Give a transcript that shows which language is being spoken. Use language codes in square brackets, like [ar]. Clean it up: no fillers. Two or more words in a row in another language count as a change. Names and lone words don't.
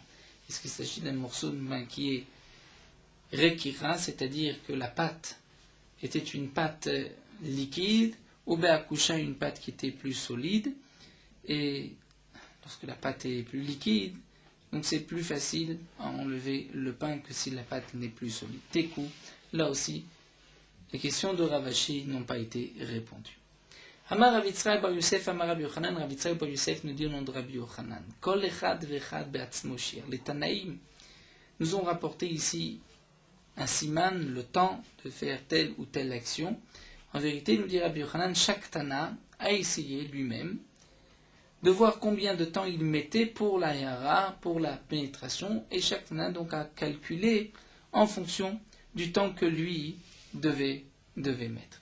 [fr] Est-ce qu'il s'agit d'un morceau de pain qui est rekira, c'est-à-dire que la pâte était une pâte liquide, ou beakusha, une pâte qui était plus solide, et lorsque la pâte est plus liquide, donc c'est plus facile à enlever le pain que si la pâte n'est plus solide. Tekou, là aussi, les questions de Ravashi n'ont pas été répondues. Amar Rav Yitzchak bar Yosef, Amar Rabbi Yochanan, Rav Yitzchak bar Yosef nous dit au nom de Rabbi Yochanan. [he] כל אחד ואחד בעצמו שיער. [fr] Les Tanaïm nous ont rapporté ici un siman, le temps de faire telle ou telle action. En vérité, nous dit Rabbi Yochanan, chaque Tana a essayé lui-même de voir combien de temps il mettait pour la yara, pour la pénétration, et chaque Tana donc a calculé en fonction du temps que lui devait mettre.